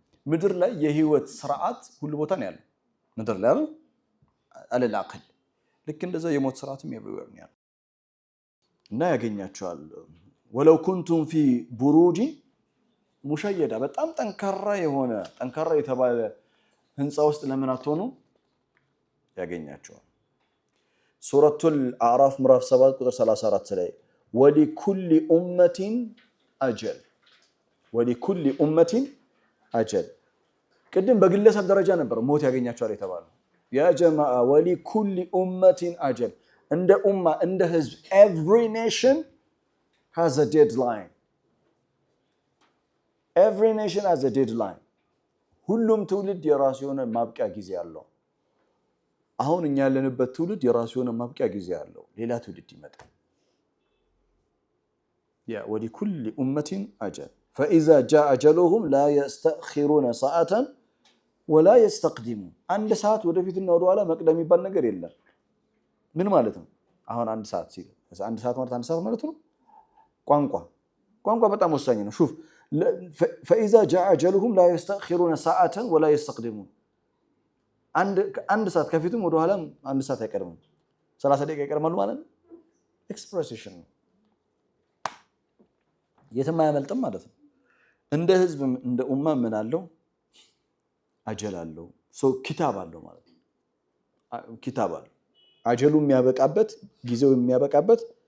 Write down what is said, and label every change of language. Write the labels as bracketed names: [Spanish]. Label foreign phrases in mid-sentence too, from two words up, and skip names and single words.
[Amharic] ምድር ላይ የህይወት ስርዓት ሁሉ ቦታ ነው ያለው ምድር ላይ አለል አቅል ልክ እንደዛ የሞት ስርዓትም ኤቭሪዌር ነው ያለው እና ያገኛቸዋል [Arabic] ولو كنتم في بروج مشيدة [Amharic] በጣም ጠንካራ የተባለ ህንጻ ውስጥ ለምን አትሆኑ ያገኛቸዋል ሱረቱል አዕራፍ ምዕራፍ 7 ቁጥር 34 ላይ ወሊኩሊ [Arabic] أمة أجل [Amharic] ቅድም በግለሰብ ደረጃ ነበር ሞት ያገኛቸዋል የተባለው ያ ጀማዓ [Arabic] ولكل أمة أجل [Amharic] እንደ ኡማ እንደ ህዝብ [English] every nation has a deadline [Amharic] ሁሉም ትውልድ የራሱ የሆነ ማብቂያ ጊዜ አለው አሁን እኛ ያለንበት ትውልድ የራሱ የሆነ ማብቂያ ጊዜ አለው ሌላ ትውልድ ይመጣል [Arabic] ያ ولكل أمة أجل فإذا جاء أجلهم لا يستأخرون ساعة ولا يستقدمون [Amharic] አንድ ሰዓት ወደፊትና ወደ ኋላ መቅደም ይባል ነገር የለም ምን ማለት ነው አሁን አንድ ሰዓት ሲል አንድ ሰዓት ማለት ነው ቋንቋ በጣም ወሳኝ ነው [Arabic] شوف فإذا جاء أجلهم لا يستأخرون ساعة ولا يستقدمون [Amharic] አንድ ሰዓት ከፊቱም ወደ ኋላም አንድ ሰዓት አይቀርም 30 ደቂቃ ይቀርማሉ ማለት ነው ኤክስፕሬሽን የትም አያመልጥም ማለት ነው እንደ ህዝብ እንደ ኡማ ምን አለው አጀል አለው ኪታብ አለው ማለት ነው ኪታብ አለው አጀሉ የሚያበቃበት ጊዜው የሚያበቃበት